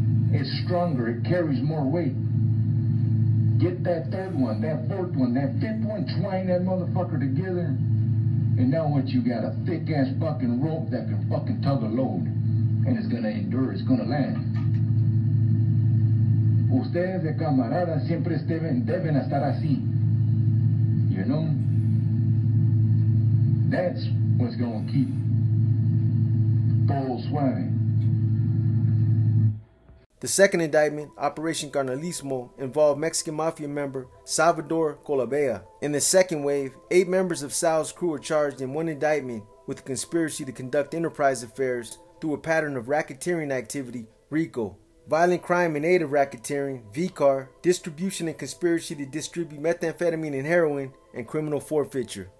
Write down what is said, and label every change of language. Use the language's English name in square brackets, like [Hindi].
[English] It's stronger, it carries more weight. Get that third one, that fourth one, that fifth one, twine that motherfucker together. And now what, you got a thick ass fucking rope that can fucking tug a load. And it's gonna endure, it's gonna last. [Spanish] Ustedes de camarada siempre deben estar así. [English] You know? That's what's gonna keep [Spanish] todo suave. [English] The second indictment, Operation Carnalismo, involved Mexican Mafia member Salvador Colabella. In the second wave, 8 members of Sal's crew were charged in one indictment with a conspiracy to conduct enterprise affairs through a pattern of racketeering activity, RICO, violent crime in aid of racketeering, VCAR, distribution and conspiracy to distribute methamphetamine and heroin, and criminal forfeiture.